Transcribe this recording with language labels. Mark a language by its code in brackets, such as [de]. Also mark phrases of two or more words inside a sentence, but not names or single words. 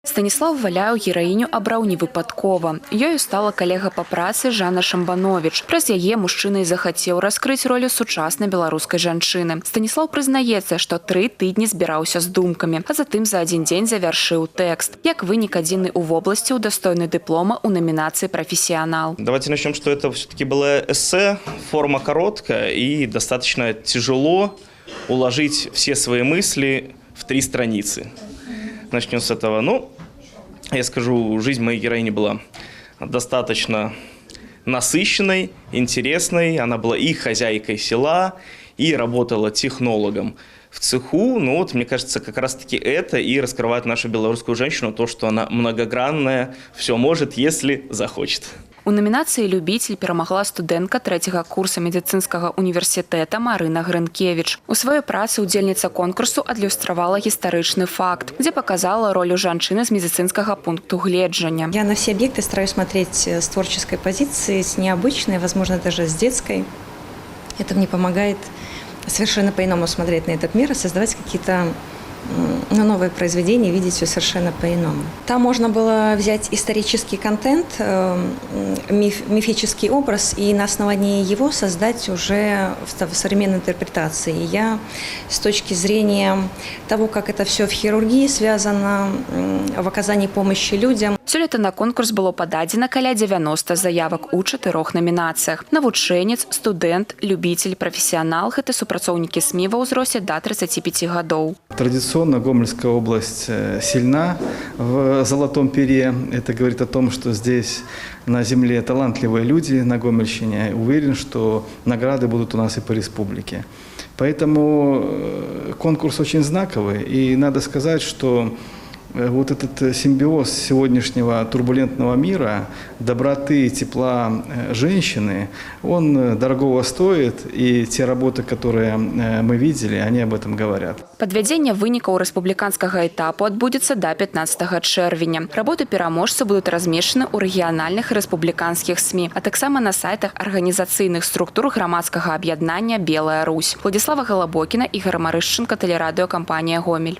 [be] Станіслав Валяў гераіню абраў невыпадкова. Ёю стала калега па працы Жанна Шамбанович. Праз яе мужчына і захацеў раскрыць ролю сучаснай беларускай жанчыны. Станіслав прызнаецца, што 3 тыдні збіраўся з думкамі, а затым за адзін дзень завяршыў тэкст. Як вынік адзіны ў вобласці удастойны дыплома ў номінацыі «Профессионал». [ru] Давайте начнем, что это все-таки было эссе, форма короткая и достаточно тяжело уложить все свои мысли в 3 страницы. Начнем с этого. Ну, я скажу, жизнь моей героини была достаточно насыщенной, интересной. Она была и хозяйкой села, и работала технологом в цеху. Ну вот, мне кажется, как раз-таки это и раскрывает нашу белорусскую женщину, то, что она многогранная, все может, если захочет. [be] У номінацыі «Любитель» перамагла студэнтка 3-го курса медицинского універсітэта Марына Грынкевич. У сваёй працы удзельніца конкурсу адлюстравала гістарычны факт, [ru] где показала [be] роль жанчыны [ru] с медицинского [be] пункту гледжання. [ru] Я на все объекты стараюсь смотреть с творческой позиции, с необычной, возможно, даже с детской. Это мне помогает совершенно по-иному смотреть на этот мир и создавать какие-то новые произведения, видеть все совершенно по-иному. Там можно было взять исторический контент, мифический образ и на основании его создать уже в современной интерпретации. Я с точки зрения того, как это все в хирургии связано, в оказании помощи людям. [be] Сёлета на конкурс было пададзена каля 90 заявак у 4 номінацыях. Навучэнец, студэнт, любитель, профессионал – гэта супрацоўнікі СМИ ва ўзросце до 35 гадоў. [ru] Традиционно Гомельская область сильна в золотом пере. Это говорит о том, что здесь на земле талантливые люди на Гомельщине. Уверен, что награды будут у нас и по республике. Поэтому конкурс очень знаковый. И надо сказать, что вот этот симбиоз сегодняшнего турбулентного мира, доброты и тепла женщины, он дорогого стоит, и те работы, которые мы видели, они об этом говорят. [be] Падвядзенне вынікаў рэспубліканскага этапу адбудзецца до 15 чэрвеня. Работы пераможцы будуць размешчаны ў рэгіянальных і рэспубліканскіх СМИ, а таксама на сайтах арганізацыйных структур грамадскага аб'яднання «Белая Русь». Владислава Голобокіна, Ігор Марышченко, тэлерадыёкампанія «Гомель».